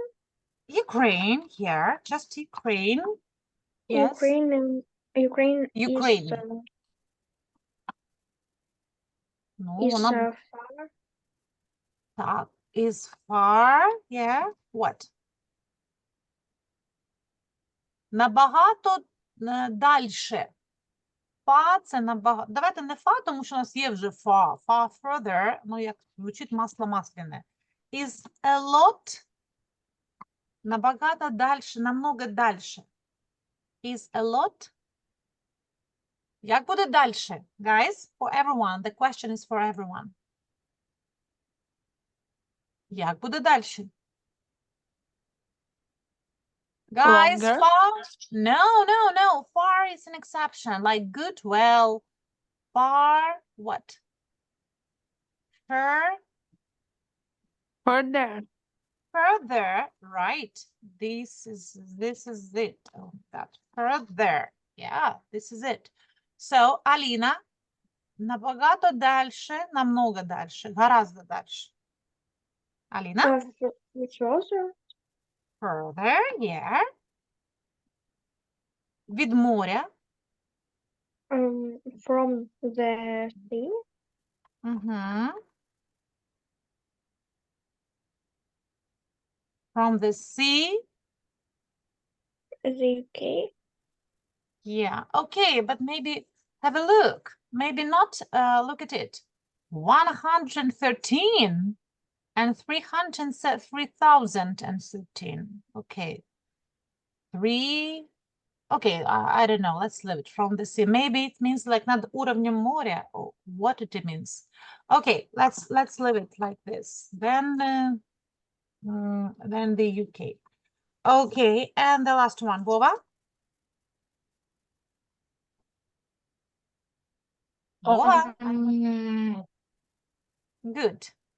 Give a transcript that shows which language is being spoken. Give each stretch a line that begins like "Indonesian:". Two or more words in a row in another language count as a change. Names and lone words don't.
English: Ukraine, here, just Ukraine. Yes. Ukraine Ukraine. Is far, yeah. What?
Ukrainian: Набагато дальше. Фа це набагато. Давайте не фа, тому що у нас є вже фа.
English: Far further,
Ukrainian: ну як звучить масло масляне.
English: Is a lot.
Ukrainian: Набагато дальше, намного дальше.
English: Is a lot.
Ukrainian: Як буде дальше?
English: Guys, for everyone. The question is for everyone.
Ukrainian: Як буде дальше?
English: Guys, Longer. far? No. Far is an exception. Like good, well. Far, what? Further. Further, right. This is it. Oh, that further. Yeah, this is it. So,
Ukrainian: Alina, набагато дальше, намного дальше,
Russian: гораздо дальше.
English: Alina? Further. Further, yeah.
Ukrainian: Від моря.
English: From the sea. From the sea. the UK. Yeah, okay, but maybe have a look. Maybe not look at it. 113 and 3,013. Okay. 3. Okay, I don't know. Let's leave it from the sea. Maybe it means like
Russian: над уровнем моря.
English: Or what it means. Okay, let's leave it like this. Then the UK. Okay, and the last one, Vova. Vova, good.